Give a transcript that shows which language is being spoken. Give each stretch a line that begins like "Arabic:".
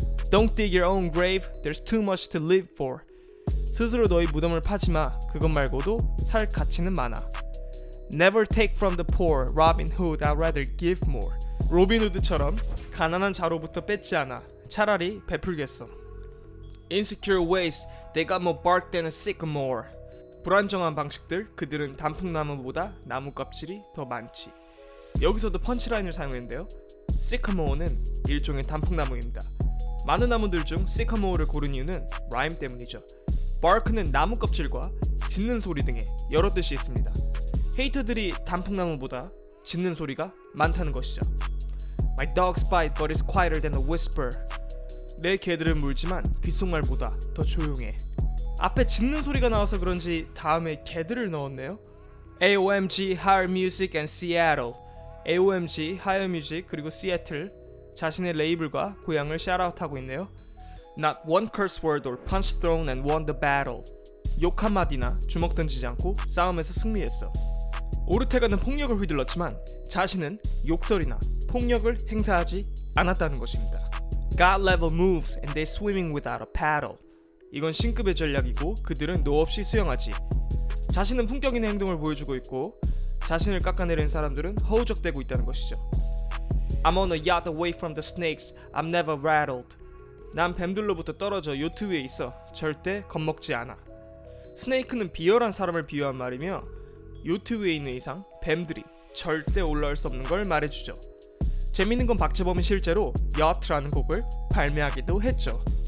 English: Don't dig your own grave, there's too much to live for.
Korean: 스스로 너희 무덤을 파지마, 그것 말고도 살 가치는 많아.
English: Never take from the poor, Robin Hood, I'd rather give more.
Korean: 로빈 후드처럼 가난한 자로부터 뺏지 않아, 차라리 베풀겠어.
English: Insecure ways, they got more bark than a sycamore.
Korean: 불안정한 방식들, 그들은 단풍나무보다 나무 껍질이 더 많지. 여기서도 펀치라인을 사용했는데요. sycamore는 일종의 단풍나무입니다. 많은 나무들 중 sycamore를 고른 이유는 라임 때문이죠. bark는 나무 껍질과 짖는 소리 등의 여러 뜻이 있습니다. 헤이터들이 단풍나무보다 짖는 소리가 많다는 것이죠.
English: My dogs bite but it's quieter than a whisper.
Korean: 내 개들은 물지만 귓속말보다 더 조용해. 앞에 짖는 소리가 나와서 그런지 다음에 개들을 넣었네요. AOMG, Higher Music and Seattle. AOMG, Higher Music 그리고 Seattle 자신의 레이블과 고향을 샤웃하고 있네요.
English: Not one curse word or punch thrown and won the battle.
Korean: 욕 한마디나 주먹 던지지 않고 싸움에서 승리했어. 오르테가는 폭력을 휘둘렀지만 자신은 욕설이나 폭력을 행사하지 않았다는 것입니다.
English: God level moves and they're swimming without a paddle.
Korean: 이건 신급의 전략이고 그들은 노 없이 수영하지. 자신은 품격 있는 행동을 보여주고 있고 자신을 깎아내리는 사람들은 허우적대고 있다는 것이죠.
English: I'm on a yacht away from the snakes. I'm never rattled.
Korean: 난 뱀들로부터 떨어져 요트 위에 있어. 절대 겁먹지 않아. 스네이크는 비열한 사람을 비유한 말이며 요트 위에 있는 이상 뱀들이 절대 올라올 수 없는 걸 말해주죠. 재밌는 건 박재범이 실제로 야트라는 곡을 발매하기도 했죠.